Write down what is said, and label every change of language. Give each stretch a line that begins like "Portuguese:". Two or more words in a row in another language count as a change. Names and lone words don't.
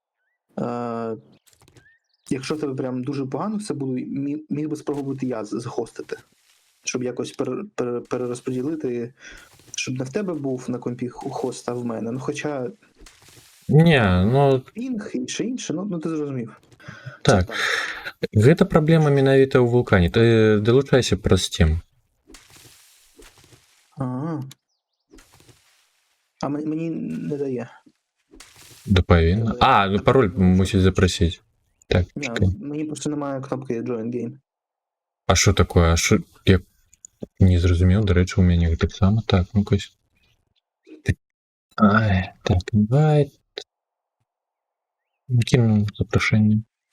Ukrainian: Якщо тебе прям дуже погано все буде, міг би спробувати я захостити. Щоб якось перерозподілити, щоб не в тебе був на компі хост, а в мене. Ну, хоча... Не, ну... Пінг і ще інше, ну ти зрозумів. Так.
Belarusian: Гэта праблема менавіта ў вулкане. Ты далучайся праз Steam.
Ukrainian: А мені не дає.
Belarusian: Да павінна. Пароль мусіць запрасіць.
Ukrainian: Так, чекай. Мені просто немає кнопки
English: Join Game.
Ukrainian: А що такое? Я не зрозумів, до речі, у мяне так само. Так, ну-ка. Так, invite. Кину запрошення.